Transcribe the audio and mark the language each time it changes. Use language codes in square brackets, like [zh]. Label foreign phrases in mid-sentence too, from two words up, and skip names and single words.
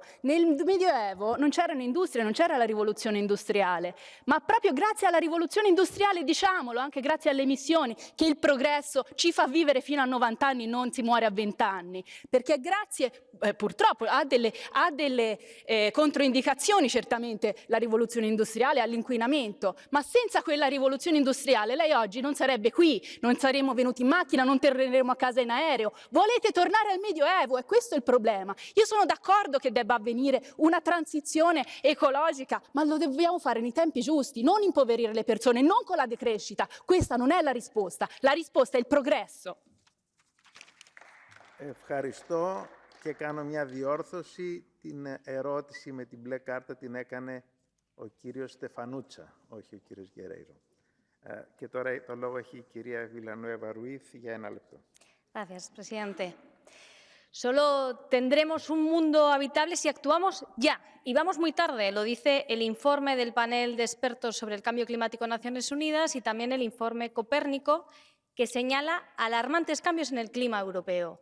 [it] Nel Medioevo non c'erano industrie, non c'era la rivoluzione industriale, ma proprio grazie alla rivoluzione industriale, diciamolo, anche grazie alle emissioni, che il progresso ci fa vivere fino a 90 anni, non si muore a 20 anni, perché grazie, purtroppo, ha delle controindicazioni certamente la rivoluzione industriale all'inquinamento, ma senza quella rivoluzione industriale lei oggi non sarebbe qui, non saremmo venuti in macchina, non torneremo a casa in aereo. Volete tornare al Medioevo? E questo è il problema. Io sono d'accordo che debba avvenire una transizione ecologica, ma lo dobbiamo fare nei tempi giusti, non impoverire le persone, non con la decrescita. Questa non è la risposta è il progresso. [el] Ευχαριστώ και κάνω μια διόρθωση. Την ερώτηση με την μπλε κάρτα την έκανε ο κύριος Στεφανούτσα, όχι ο κύριος Γερέιρο. Και τώρα το λόγο έχει η κυρία Βιλανουέβα Ρουίθ για 1 λεπτό. [es] Gracias, presidente. Solo tendremos un mundo habitable si actuamos ya, y vamos muy tarde, lo dice el informe del panel de expertos sobre el cambio climático de Naciones Unidas y también el informe Copérnico, que señala alarmantes cambios en el clima europeo.